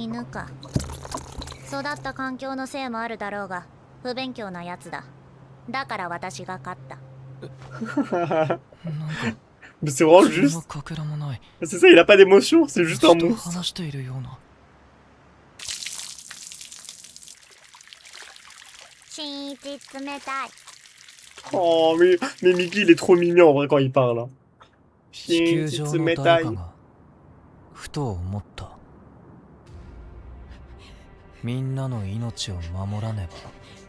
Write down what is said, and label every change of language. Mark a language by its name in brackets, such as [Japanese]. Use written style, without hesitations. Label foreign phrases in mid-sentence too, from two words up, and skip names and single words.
[Japanese] 犬か。育った環境のせいもあるだろうが不勉強なやつだ。だから私が勝った。なんか [French] Mais c'est vraiment [Japanese] そんな [French] juste. [Japanese] かけらもない [French] C'est ça, il a pas d'émotion, c'est juste [Japanese] ず [French] un [Japanese] っと [French] monstre. [Japanese] 話しているような新一冷たい。 [French] Oh, mais Mickey, il est trop mignon en vrai quand il parle. Hein. [Japanese] 地球上の誰かがふと思った。みんなの命を守らねば。